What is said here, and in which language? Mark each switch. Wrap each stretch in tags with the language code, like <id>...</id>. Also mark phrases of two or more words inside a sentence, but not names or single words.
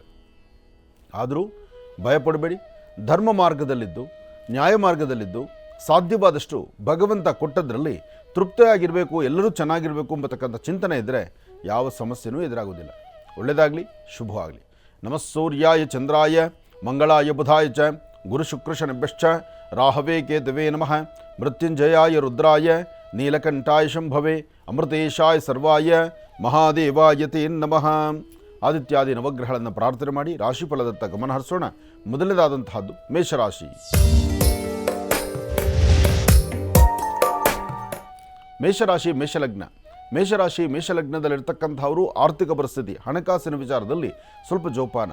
<kn>ಆದರೂ ಭಯಪಡಬೇಡಿ, ಧರ್ಮ ಮಾರ್ಗದಲ್ಲಿದ್ದು, ನ್ಯಾಯ ಮಾರ್ಗದಲ್ಲಿದ್ದು, ಸಾಧ್ಯವಾದಷ್ಟು ಭಗವಂತ ಕೊಟ್ಟದ್ರಲ್ಲಿ ತೃಪ್ತಿಯಾಗಿರಬೇಕು, ಎಲ್ಲರೂ ಚೆನ್ನಾಗಿರಬೇಕು ಎಂಬತಕ್ಕಂಥ ಚಿಂತನೆ ಇದ್ದರೆ ಯಾವ ಸಮಸ್ಯೆನೂ ಎದುರಾಗೋದಿಲ್ಲ. ಒಳ್ಳೆಯದಾಗಲಿ, ಶುಭವಾಗಲಿ.</kn> <sa>ನಮಃ ಸೂರ್ಯಾಯ ಚಂದ್ರಾಯ ಮಂಗಳಾಯ ಬುಧಾಯ ಚ ಗುರು ಶುಕ್ರ ಶನಿಭ್ಯಶ್ಚ ರಾಹವೇ ಕೇತವೇ ನಮಃ. ಮೃತ್ಯುಂಜಯಾಯ ರುದ್ರಾಯ ನೀಲಕಂಠಾಯ ಶಂಭವೇ ಅಮೃತೇಶಾಯ ಸರ್ವಾಯ ಮಹಾದೇವಾಯ ತೇ ನಮಃ.</sa> <kn>ಆದಿತ್ಯಾದಿ ನವಗ್ರಹಗಳನ್ನು ಪ್ರಾರ್ಥನೆ ಮಾಡಿ ರಾಶಿಫಲದತ್ತ ಗಮನ ಹರಿಸೋಣ. ಮೊದಲನೇದಾದಂತಹದ್ದು ಮೇಷರಾಶಿ. ಮೇಷರಾಶಿ ಮೇಷಲಗ್ನ. ಮೇಷರಾಶಿ ಮೇಷಲಗ್ನದಲ್ಲಿರ್ತಕ್ಕಂಥವರು ಆರ್ಥಿಕ ಪರಿಸ್ಥಿತಿ, ಹಣಕಾಸಿನ ವಿಚಾರದಲ್ಲಿ ಸ್ವಲ್ಪ ಜೋಪಾನ.</kn>